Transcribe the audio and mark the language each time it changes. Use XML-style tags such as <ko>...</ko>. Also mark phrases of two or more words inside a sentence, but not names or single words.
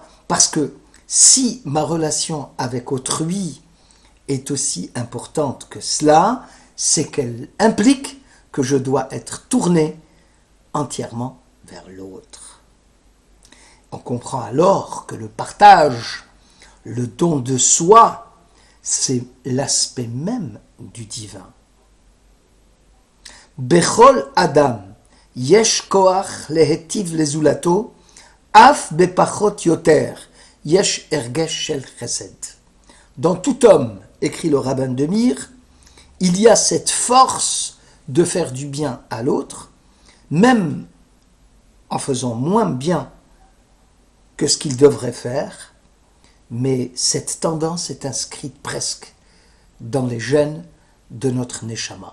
<fr>Parce que si ma relation avec autrui est aussi importante que cela, c'est qu'elle implique que je dois être tourné entièrement vers l'autre. On comprend alors que le partage, le don de soi, c'est l'aspect même du divin.</fr> <he>בכל אדם יש כח להיטיב לזולתו אף בפחות יותר יש רגש של חסד.</he> <fr>Dans tout homme, écrit le rabbin de Mir, il y a cette force de faire du bien à l'autre, même en faisant moins bien que ce qu'il devrait faire, mais cette tendance est inscrite presque dans les gènes de notre neshama.</fr>